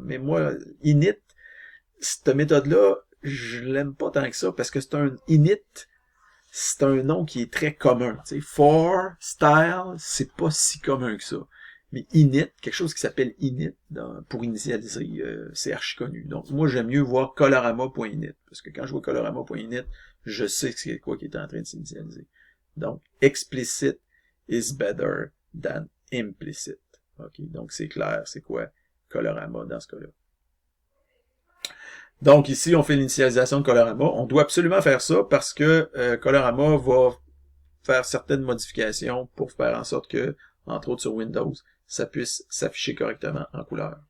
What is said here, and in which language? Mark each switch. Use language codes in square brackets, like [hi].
[fr] Mais moi, init, cette méthode-là, je l'aime pas tant que ça, parce que c'est un init, c'est un nom qui est très commun. Tu sais, for, style, c'est pas si commun que ça. Mais init, quelque chose qui s'appelle init, pour initialiser, c'est archi connu. Donc, moi, j'aime mieux voir colorama.init, parce que quand je vois colorama.init, je sais que c'est quoi qui est en train de s'initialiser. [en] Donc, explicit is better than implicit. [fr] OK? Donc, c'est clair, c'est quoi Colorama dans ce cas-là. Donc, ici, on fait l'initialisation de Colorama. On doit absolument faire ça parce que Colorama va faire certaines modifications pour faire en sorte que, entre autres sur Windows, ça puisse s'afficher correctement en couleur.